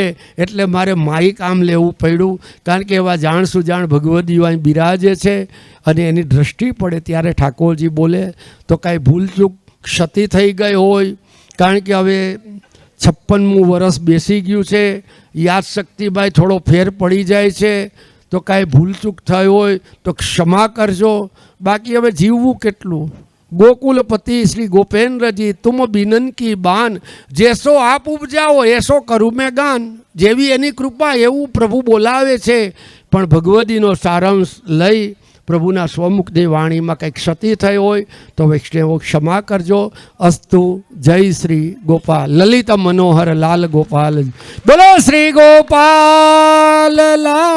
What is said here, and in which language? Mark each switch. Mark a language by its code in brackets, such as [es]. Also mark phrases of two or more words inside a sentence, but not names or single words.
[gu] એટલે મારે માઈ કામ લેવું પડ્યું, કારણ કે એવા જાણ સુજાણ ભગવદીઓ અહીં બિરાજે છે અને એની દ્રષ્ટિ પડે ત્યારે ઠાકોરજી બોલે. તો કાંઈ ભૂલચૂક ક્ષતિ થઈ ગઈ હોય, કારણ કે હવે 56મું વર્ષ બેસી ગયું છે, યાદશક્તિભાઈ થોડો ફેર પડી જાય છે, તો કાંઈ ભૂલચૂક થઈ હોય તો ક્ષમા કરજો. બાકી હવે જીવવું કેટલું? [bra] गोकुलपति श्री गोपेंद्र जी तुम बिनन की बान, जैसो आप उपजाओ ऐसो करूँ मैं गान. [gu] જેવી એની કૃપા એવું પ્રભુ બોલાવે છે. પણ ભગવદીનો સારાંશ લઈ પ્રભુના સ્વમુખની વાણીમાં કંઈક ક્ષતિ થઈ હોય તો વૈષ્ણવો ક્ષમા કરજો. અસ્તુ. જય શ્રી ગોપાલ. લલિત મનોહર લાલ ગોપાલ. બોલો શ્રી ગોપાલ લા.